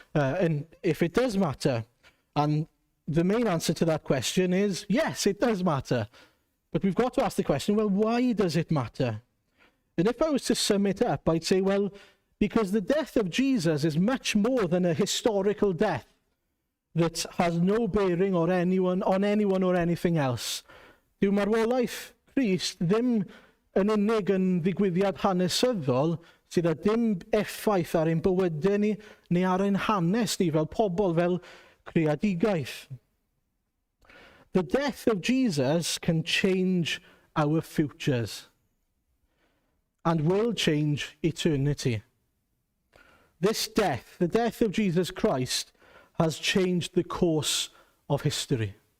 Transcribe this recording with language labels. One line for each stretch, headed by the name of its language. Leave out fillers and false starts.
English: And if it does matter, and the main answer to that question is, yes, it does matter. But we've got to ask the question, well, why does it matter? And if I was to sum it up, I'd say, well, because the death of Jesus is much more than a historical death that has no bearing on anyone or anything else.
Welsh: Dyw marwolaeth Christ ddim yn unig yn ddigwyddiad hanesyddol sydd â dim effaith ar ein bywydau ni neu ar ein hanes ni fel pobl, fel creadigaeth.
English: The death of Jesus can change our futures and will change eternity. This death, the death of Jesus Christ, has changed the course of history.